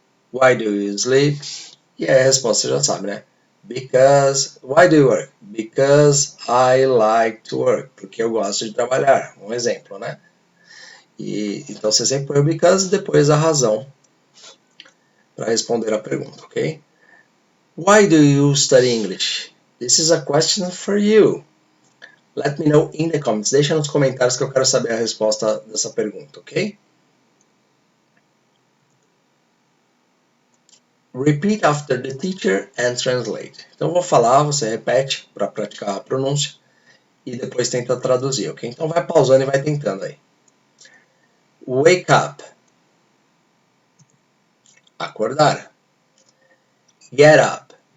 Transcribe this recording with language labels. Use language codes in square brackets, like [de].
[en] Why do you sleep? [pt] E a resposta você já sabe, né? [en] Because. Why do you work? Because I like to work. [pt] Porque eu gosto de trabalhar. Um exemplo, né? Então você sempre põe o because e depois a razão para responder a pergunta, ok? [en] Why do you study English? This is a question for you. Let me know in the comments. [pt] Deixa nos comentários que eu quero saber a resposta dessa pergunta, ok? [en] Repeat after the teacher and translate. [pt] Então eu vou falar, você repete para praticar a pronúncia e depois tenta traduzir, ok? Então vai pausando e vai tentando aí. [en] Wake up. Acordar. Get up.